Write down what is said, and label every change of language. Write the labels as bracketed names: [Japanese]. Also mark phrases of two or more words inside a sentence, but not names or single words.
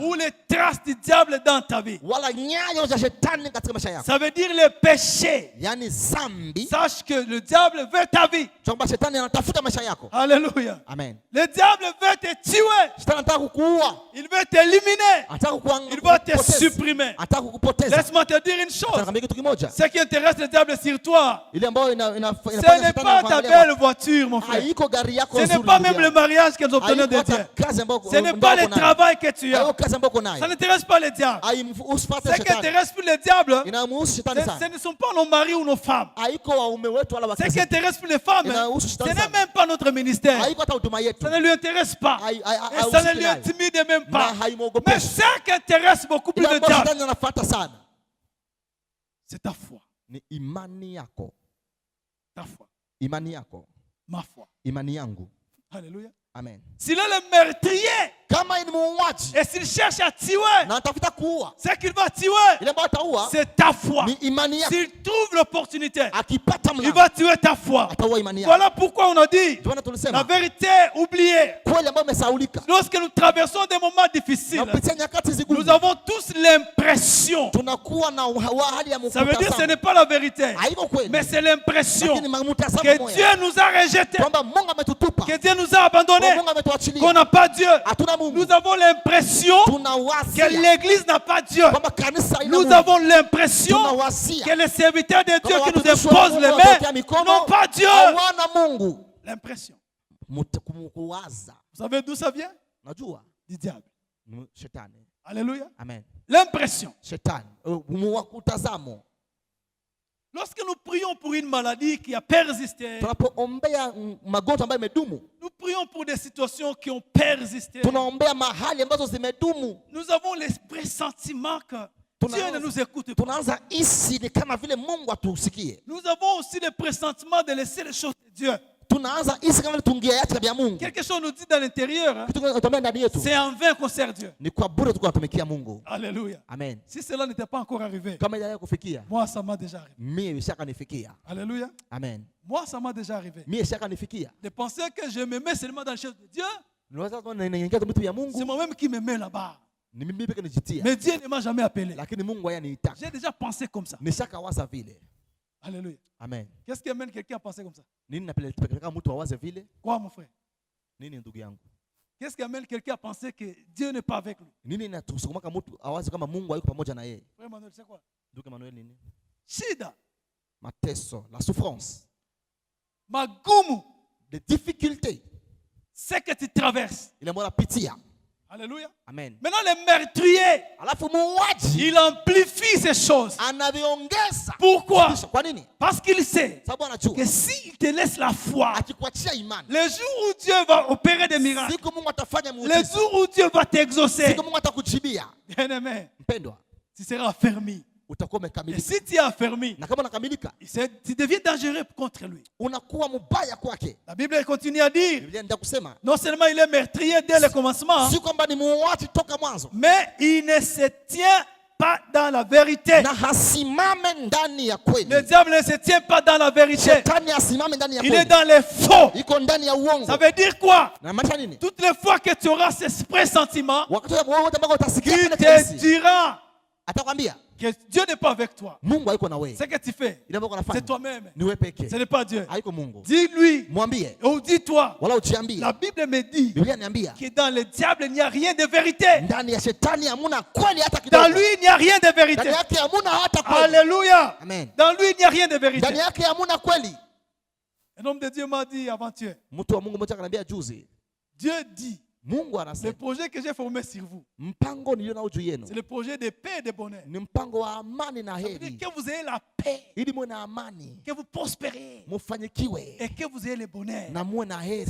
[French] ou les traces du diable dans ta vie, [Swahili] wala nyayo za shetani katika maisha yako, [French] ça veut dire le péché. [Swahili] yani zambi, [French] Sache que le diable veut ta vie. [Swahili] kwamba shetani anatafuta maisha yako. [French] Alléluia. [Swahili] Amen. [French] Le diable veut te tuer. [Swahili] Shetani anataka kukuua, [French] Il veut t'éliminer. [Swahili] anataka [French] Il va te [Swahili] kukupoteza, [French] supprimer. [Swahili] anataka kukupoteza. [French] Laisse-moi te dire une chose. [Swahili] Nakwambia kitu kimoja, [French] Ce qui intéresse le diable sur toi, [Swahili] ile ambayo [French] ce [Swahili] inafanya [French] n'est pas ta belle voiture, mon frère. [Swahili] haiko gari yako [French] Ce [Swahili] nzuri. [French] n'est pas [Swahili] ndugu [French] même le [Swahili] yangu. [French] mariage qu'ils obtiennent de [Swahili] Haiko [French] Dieu. [Swahili] hata kazi ambayo [French] Ce n'est pas le [Swahili] uko nayo. [French] travail que tu [Swahili] Haiko [French] as. [Swahili] kazi ambayo uko [French] Ça [Swahili] nayo. [French] n'intéresse pas le diable. [Swahili] Haimfuati [French] Ce qui [Swahili] shetani. [French] intéresse plus le diable, [Swahili] Inamuhusu shetani [French] ce [Swahili] sana. [French] ne sont pas nos maris ou nos femmes. [Swahili] Haiko waume wetu wala [French] Ce [Swahili] wake [French] qui [Swahili] zetu. [French] intéresse plus les femmes, [Swahili] Inahusu [French] ce [Swahili] shetani [French] n'est [Swahili] sana. [French] même pas notre ministère. [Swahili] Haiko hata huduma yetu. [French] Ça ne lui intéresse pas. Hai- hai- hai- Et ça ne [Swahili] hahusiki [French] lui [Swahili] nayo. [French] intimide même pas. [Swahili] Na haimwogopeshi. [French] Mais ce qui intéresse beaucoup plus [Swahili] Ile [French] le [Swahili] ambayo [French] diable, [Swahili] shetani anafuata sana [French] C'est ta foi. [Swahili] ni imani yako. [French] Ta foi. [Swahili] Imani yako. [French] Ma foi. [Swahili] Imani yangu. [French] Alléluia. [Swahili] Amen. [French] S'il est le meurtrier [Swahili] Kama ni muuaji [French] et s'il cherche à tuer, [Swahili] na anatafuta kuua, [French] ce qu'il va tuer, [Swahili] ile ambayo ataua [French] c'est ta foi. [Swahili] ni imani yako. [French] S'il trouve l'opportunité, [Swahili] Akipata [French] il [Swahili] mlango [French] va tuer ta foi. [Swahili] ataua imani yako. [French] Voilà pourquoi on a dit [Swahili] Ndio maana [French] la [Swahili] tulisema [French] vérité oubliée. [Swahili] kweli ambayo imesaulika. [French] Lorsque nous traversons des moments difficiles, [Swahili] Napitia nyakati [French] nous [Swahili] zigumu. [French] avons tous l'impression. [Swahili] Tunakuwa na hali ya [French] Ça veut dire que ce [Swahili] mkutano. [French] n'est pas la vérité, [Swahili] Haiko kweli. [French] mais c'est l'impression [Swahili] Lakini mtazamo [French] que [Swahili] moja. [French] Dieu nous a rejetés, [Swahili] Kwamba Mungu ametutupa. [French] que Dieu nous a abandonnés, [Swahili] Mungu ametuachilia. [French] qu'on n'a pas Dieu. [Swahili] Hatuna Mungu. [French] Nous avons l'impression que [Swahili] Tunawazia [French] l'église n'a pas Dieu. [Swahili] kwamba kanisa haina [French] Nous [Swahili] Mungu. [French] avons l'impression [Swahili] Tunawazia [French] que les serviteurs de Dieu qui nous [Swahili] watumishi wa [French] imposent [Swahili] Mungu [French] les [Swahili] wakiwekea [French] mains [Swahili] mikono, [French] n'ont pas Dieu. [Swahili] hawana Mungu. [French] L'impression. [Swahili] Kuwaza. [French] Vous savez d'où ça vient? [Swahili] Najua [French] Du diable. [Swahili] ni shetani. [French] Alléluia. [Swahili] Amen. [French] L'impression. [Swahili] Shetani. Kutazamo. [French] Lorsque nous prions pour une maladie qui a persisté, [Swahili] Tunapoombea magonjwa ambayo imedumu, [French] nous prions pour des situations qui ont persisté, [Swahili] tunaombea mahali ambazo zimedumu, [French] nous avons l'esprit sentiment que Dieu ne nous écoute pas. [Swahili] tunaanza hisi ni kama vile Mungu atusikie. [French] Nous avons aussi le pressentiment de laisser les choses de Dieu. [Swahili] Tunaanza hisi kama vile tungeacha vya Mungu. [French] Quelque chose nous dit dans l'intérieur, hein, [Swahili] Kitu kinatokea ndani yetu [French] c'est en vain qu'on sert Dieu. [Swahili] ni kwa bure tuko tunatumikia Mungu. [French] Alléluia. [Swahili] Amen. [French] Si cela n'était pas encore arrivé, [Swahili] Kama ile kufikia [French] moi ça m'a déjà arrivé. [Swahili] mimi ishakanifikia. [French] Alléluia. [Swahili] Amen. [French] Moi ça m'a déjà arrivé. [Swahili] Mimi ishakanifikia. [French] De penser que je me mets seulement dans les choses de Dieu, [Swahili] Niweza kuona ninaingia vitu vya [French] c'est [Swahili] Mungu, [French] moi-même qui me mets là-bas. [Swahili] ni mimi pekee nijitia. [French] Mais Dieu ne m'a jamais appelé. [Swahili] Lakini Mungu hayaniita. [French] J'ai déjà pensé comme ça. [Swahili] Nishakawaza vile. [French] Alléluia. [Swahili] Amen. [French] Qu'est-ce qui amène quelqu'un à penser comme ça? [Swahili] Nini napeleka mtu awaze vile? [French] Quoi, mon frère? [Swahili] Nini ndugu yangu? [French] Qu'est-ce qui amène quelqu'un à penser que Dieu n'est pas avec lui? [Swahili] Nini inatusukuma mtu awaze kama Mungu hayuko pamoja na yeye? [French] Frère Manuel, c'est quoi? [Swahili] Ndugu Emmanuel, nini? Shida, Mateso, [French] la souffrance, [Swahili] magumu, [French] des difficultés. c'est que tu traverses. [Swahili] Ile ambayo napitia. [French] Alléluia. [Swahili] Amen. [French] Maintenant, le meurtrier, [Swahili] Alafu muuaji [French] il amplifie ces choses. [Swahili] anaviongeza. [French] Pourquoi? [Swahili] Kwa nini? [French] Parce qu'il sait [Swahili] Sababu anajua [French] que s'il te laisse la foi, [Swahili] akikuachia imani, [French] le jour où Dieu va opérer des miracles, [Swahili] siku Mungu atafanya [French] le [Swahili] muujiza, [French] jour où Dieu va t'exaucer, [Swahili] siku Mungu atakujibia, [French] bien-aimé, [Swahili] mpendwa, [French] tu seras affermi. [Swahili] utakuwa [French] Et [Swahili] umekamilika. [French] si tu es affermi, [Swahili] Na kama unakamilika, [French] tu deviens dangereux contre lui. [Swahili] unakuwa mbaya kwake. [French] La Bible continue à dire, [Swahili] Biblia ndio kusema [French] non seulement il est meurtrier dès le commencement, [Swahili] si kwamba ni muuaji toka mwanzo, [French] mais il ne se tient pas dans la vérité. [Swahili] na hasimame ndani ya kweli. [French] Le diable ne se tient pas dans la vérité. [Swahili] Shetani asimame ndani ya [French] Il est [Swahili] kweli, [French] dans les faux. [Swahili] iko ndani ya uongo. [French] Ça veut dire quoi? [Swahili] Na maanisha nini? [French] Toutes les fois que tu auras ce pressentiment [Swahili] Wakati wote ambao utasikia [French] qui [Swahili] kile [French] te [Swahili] kesi, [French] dira [Swahili] atakwambia [French] que Dieu n'est pas avec toi. [Swahili] Mungu hayuko na wewe. [French] Ce que tu fais, [Swahili] Ile ambayo [French] c'est [Swahili] unafanya [French] toi-même. [Swahili] ni wewe pekee, [French] Ce n'est pas Dieu. [Swahili] haiko Mungu. [French] Dis-lui [Swahili] Mwambie [French] ou dis-toi. [Swahili] wala ujiambie. [French] La Bible me dit [Swahili] Biblia niambia [French] que dans le diable, il n'y a rien de vérité. [Swahili] ndani ya shetani hamuna kweli hata [French] Dans [Swahili] kidogo. [French] lui, il n'y a rien de [Swahili] Ndani [French] vérité. [Swahili] yake hamuna hata kweli. [French] Alléluia. [Swahili] Amen. [French] Dans lui, il n'y a rien de vérité. [Swahili] Ndani yake hamuna kweli. [French] Un homme de Dieu m'a dit avant-hier, [Swahili] Mtu wa Mungu mmoja akaniambia juzi, [French] Dieu dit, [Swahili] Mungu [French] le [Swahili] anasema [French] projet que j'ai formé sur vous, [Swahili] mpango nilio nao juu yenu [French] c'est le projet de paix et de bonheur. [Swahili] ni mpango wa amani na [French] Ça veut dire [Swahili] heri, [French] que vous ayez la paix, [Swahili] ili muwe na amani, [French] que vous prospérez [Swahili] mufanyikiwe [French] et que vous ayez le bonheur. [Swahili] na muwe na heri.